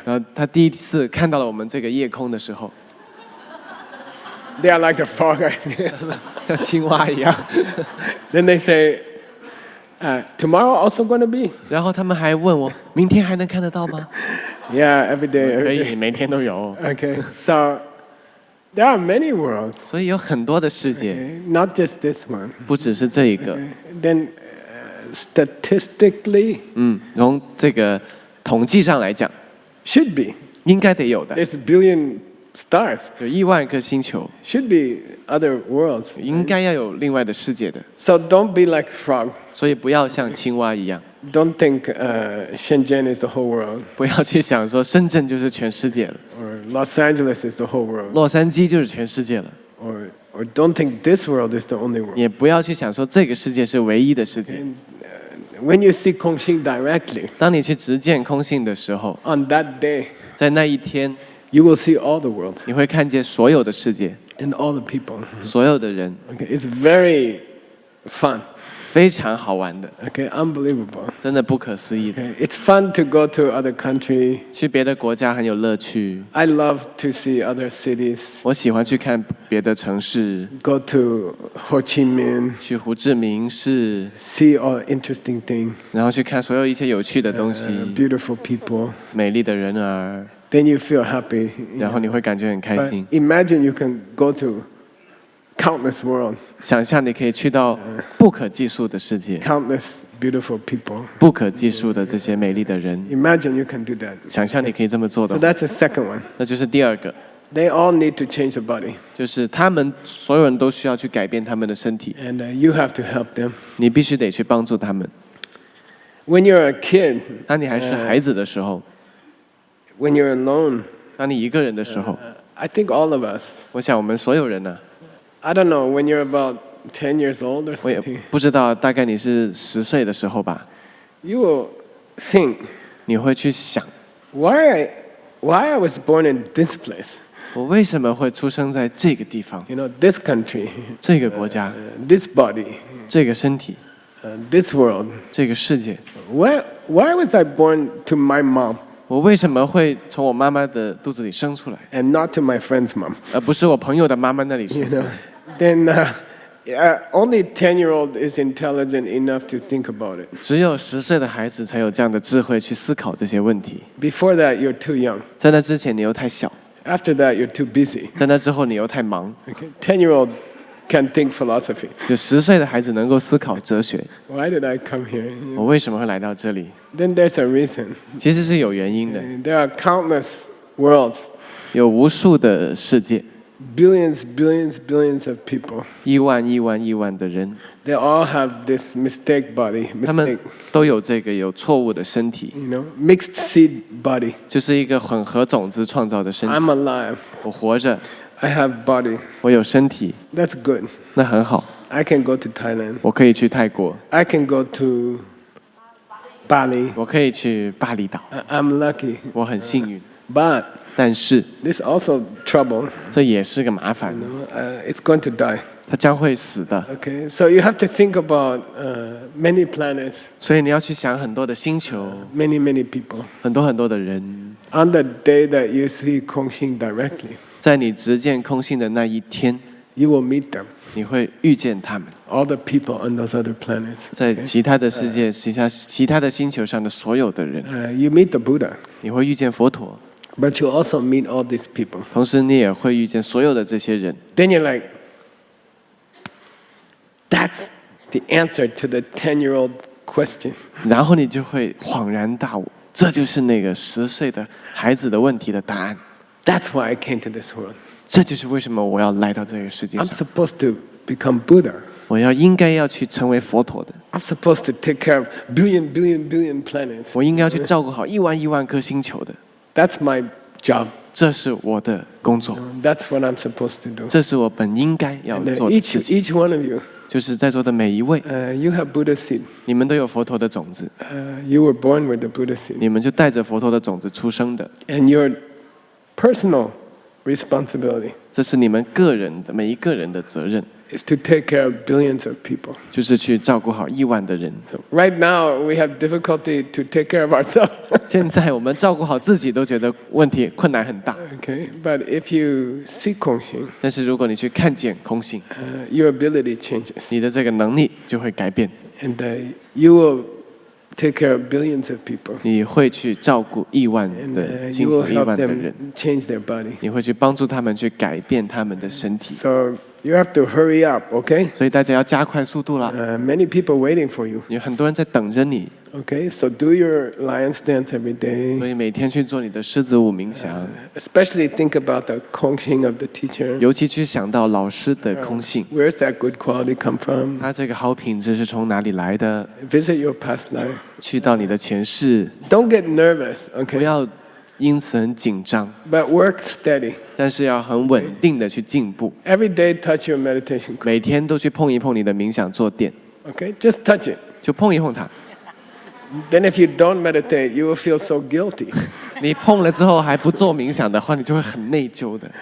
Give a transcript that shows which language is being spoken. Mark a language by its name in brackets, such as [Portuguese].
[Chinese] 然后他第一次看到了我们这个夜空的时候， [English] They are like the frog idea. [Chinese] 像青蛙一样。 [English] Then they say, tomorrow also going to be? [Chinese] 然后他们还问我，明天还能看得到吗？ [English] Yeah, every day, [Chinese] 可 [English] every [Chinese] 以，每天都有。 [English] day. Okay, so there are many worlds, [Chinese] 所以有很多的世界， [English] okay? Not just this one. [Chinese] 不只是这一个。 [English] Then statistically, [Chinese] 从这个统计上来讲， [English] should be. [Chinese] 应该得有的。 [English] There's a billion stars. [Chinese] 有10000颗星球， [English] Should be other worlds. [Chinese] 应该要有另外的世界的。 [English] So don't be like frog. [Chinese] 所以不要像青蛙一样， [English] Don't think Shenzhen is the whole world [Chinese] 不要去想说深圳就是全世界了， [English] or Los Angeles is the whole world [Chinese] 洛杉矶就是全世界了。 [English] or don't think this world is the only world. [Chinese] 也不要去想说这个世界是唯一的世界。 [English] When you see Kongxing directly [Chinese] 当你去直见空性的时候， [English] on that day, [Chinese] 在那一天， [English] you will see all the worlds [Chinese] 你会看见所有的世界， [English] and all the people. [Chinese] 所有的人， [English] Okay, it's very fun. [Chinese] 非常好玩的， [English] Okay, unbelievable. [Chinese] 真的不可思议的。 [English] Okay, it's fun to go to other country. [Chinese] 去别的国家很有乐趣， [English] I love to see other cities. [Chinese] 我喜欢去看别的城市， [English] Go to Ho Chi Minh, [Chinese] 去胡志明市， [English] see all interesting things, [Chinese] 然后去看所有一些有趣的东西， [English] beautiful people. [Chinese] 美丽的人儿， [English] Then you feel happy. [Chinese] 然后你会感觉很开 [English] But [Chinese] 心。 [English] imagine you can go to countless worlds, [Chinese] 想象你可以去到不可计数的世界， [English] countless beautiful people. [Chinese] 不可计数的这些美丽的人。 [English] Imagine you can do that. [Chinese] 想象你可以这么做 [English] So [Chinese] 的话， [English] that's the second one. [Chinese] 那就是第二个， [English] They all need to change the body, [Chinese] 就是他们所有人都需要去改变他们的身体， [English] and you have to help them. [Chinese] 你必须得去帮助他们。 [English] When you're a kid, [Chinese] 当你还是孩子的时候， [English] when you're alone, [Chinese] 当你一个人的时候， [English] I think all of us, [Chinese] 我想我们所有人呢， [English] I don't know, when you're about 10 years old or [Chinese] 我也 [English] something, [Chinese] 不知道，大概你是10岁的时候吧， [English] you will think, [Chinese] 你会去想， [English] why I was born in this place, [Chinese] 我为什么会出生在这个地方、 [English] you know, this country, [Chinese] 这个国家、 [English] this body, [Chinese] 这个身体、 [English] this world. [Chinese] 这个世界？ [English] Why was I born to my mom [Chinese] 我为什么会从我妈妈的肚子里生出来， [English] and not to my friend's mom? [Chinese] 而不是我朋友的妈妈那里生 [English] You [Chinese] 出 [English] know, [Chinese] 来？ [English] then only 10-year-old is intelligent enough to think about it. [Chinese] 只有10岁的孩子才有这样的智慧去思考这些问题。 [English] Before that, you're too young. [Chinese] 在那之前你又太小， [English] After that, you're too busy. [Chinese] 在那之后你又太忙。 [English] Okay? 10-year-old can think philosophy. [Chinese] 就10岁的孩子能够思考哲学， [English] Why did I come here? [Chinese] 我为什么会来到这里？ [English] Then there's a reason. [Chinese] 其实是有原因的， [English] There are countless worlds, [Chinese] 有无数的世界， [English] billions of people. [Chinese] 亿万的人， [English] They all have this mistake body, [Chinese] 他们 [English] mistake, [Chinese] 都有这个有错误的身体， [English] you know, mixed seed body. [Chinese] 就是一个混合种子创造的身体。 [English] I'm alive. [Chinese] 我活着， [English] I have body. [Chinese] 我有身体， [English] That's good. [Chinese] 那很好。 [English] I can go to Thailand. [Chinese] 我可以去泰国， [English] I can go to Bali. [Chinese] 我可以去巴厘岛， [English] I'm lucky. [Chinese] 我很幸运。 [English] But [Chinese] 但是 [English] this also trouble. [Chinese] 这也是个麻烦， [English] It's going to die. [Chinese] 它将会死的。 [English] Okay, so you have to think about many planets, [Chinese] 所以你要去想很多的星球， [English] many people. [Chinese] 很多的人， [English] On the day that you see Kongxing directly, [Chinese] 在你直见空性的那一天， [English] you will meet them. [Chinese] 你会遇见他们。 [English] All the people on those other planets. [Chinese] 在其他的世界、其他的星球上的所有的人， [English] You meet the Buddha, [Chinese] 你会遇见佛陀， [English] but you also meet all these people. [Chinese] 同时你也会遇见所有的这些人。 [English] Then you're like, that's the answer to the 10-year-old question. [Chinese] 然后你就会恍然大悟，这就是那个10岁的孩子的问题的答案。 [English] That's why I came to this world. [Chinese] 这就是为什么我要来到这个世界 [English] I'm [Chinese] 上， [English] supposed to become Buddha. [Chinese] 我应该要去成为佛陀的， [English] I'm supposed to take care of billion planets. [Chinese] 我应该要去照顾好亿万颗星球的。 [English] That's my job. [Chinese] 这是我的工作， [English] That's what I'm supposed to do. [Chinese] 这是我本应该要 [English] And [Chinese] 做的事情。 [English] each one of you, [Chinese] 就是在座的每一位， [English] you have Buddha seed. [Chinese] 你们都有佛陀的种子， [English] You were born with the Buddha seed. [Chinese] 你们就带着佛陀的种子出生的， [English] And your personal responsibility [Chinese] 这是你们个人的每一个人的责任， [English] is to take care of billions of people. [Chinese] 就是去照顾好亿万的人。 [English] So right now, we have difficulty to take care of ourselves. [Chinese] 现在我们照顾好自己都觉得问题困难很大， [English] Okay, but if you see Kongxing, [Chinese] 但是如果你去看见空性， [English] your ability changes, [Chinese] 你的这个能力就会改变， [English] and you will take care of billions of people, [Chinese] 你会去照顾亿万 [English] and [Chinese] 的 [English] you [Chinese] 幸 [English] will [Chinese] 福亿 [English] help [Chinese] 万的人， [English] them change their body. [Chinese] 你会去帮助他们去改变他们的身体， [English] So you have to hurry up, okay? [Chinese] 所以大家要加快速度啦。 [English] Many people waiting for you. [Chinese] 有很多人在等着你， [English] Okay, so do your lion's dance every [Chinese] 所 [English] day. [Chinese] 以每天去做你的狮子舞冥想， [English] Especially think about the Kongxing of the teacher. [Chinese] 尤其去想到老师的空性， [English] Where's that good quality come from? [Chinese] 他这个好品质是从哪里来的？ [English] Visit your past life. [Chinese] 去到你的前世， [English] Don't get nervous, [Chinese] 不 [English] okay? [Chinese] 要因此很紧张， [English] But work steady. [Chinese] 但是要很稳定的去进步， [English] Every day touch your meditation. [Chinese] 每天都去碰一碰你的冥想坐垫， [English] Okay, just touch it. [Chinese] 就碰一碰它。 [English] Then if you don't meditate, you will feel so guilty. [Chinese] 你碰了之后还不做冥想的话，你就会很内疚的。